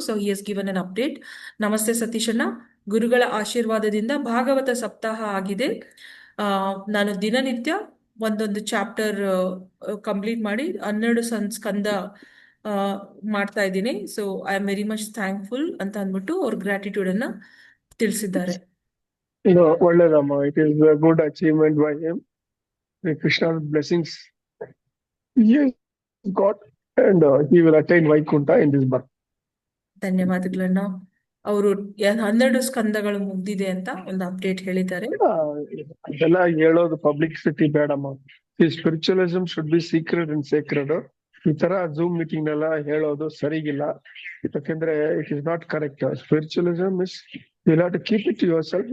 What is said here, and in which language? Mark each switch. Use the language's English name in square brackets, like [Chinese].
[English] So he has given an update. [Kannada] ನಮಸ್ತೆ ಸತೀಶ್ ಅಣ್ಣ, ಗುರುಗಳ ಆಶೀರ್ವಾದದಿಂದ ಭಾಗವತ ಸಪ್ತಾಹ ಆಗಿದೆ. ನಾನು ದಿನನಿತ್ಯ ಒಂದೊಂದು ಚಾಪ್ಟರ್ ಕಂಪ್ಲೀಟ್ ಮಾಡಿ 12 ಸ್ಕಂದ ಮಾಡ್ತಾ ಇದ್ದೀನಿ. [English] so I am very much thankful [Kannada] ಅಂತ ಅಂದ್ಬಿಟ್ಟು ಅವ್ರ ಗ್ರಾಟಿಟ್ಯೂಡ್ ಅನ್ನ ತಿಳಿಸಿದ್ದಾರೆ. ಒಳ್ಳೇದಮ್ಮ. [English] It is a good achievement by him. Krishna's blessings he has got, and he will attain Vaikuntha in this birth. [Kannada] ಧನ್ಯವಾದಗಳನ್ನ. ಅವರು 12 ಸ್ಕಂದಗಳು ಮುಗ್ದಿದೆ ಅಂತ ಒಂದು ಅಪ್ಡೇಟ್ ಹೇಳಿದ್ದಾರೆ. ಅದೆಲ್ಲ ಹೇಳೋದು ಪಬ್ಲಿಸಿಟಿ ಬೇಡಮ್ಮ. [English] ಈ spiritualism should be secret and sacred. [Kannada] ಈ ತರ ಜೂಮ್ ಮೀಟಿಂಗ್ ನೆಲ್ಲ ಹೇಳೋದು ಸರಿಗಿಲ್ಲ. ಯಾಕಂದ್ರೆ [English] It is not correct. Spiritualism is you have to keep it to yourself.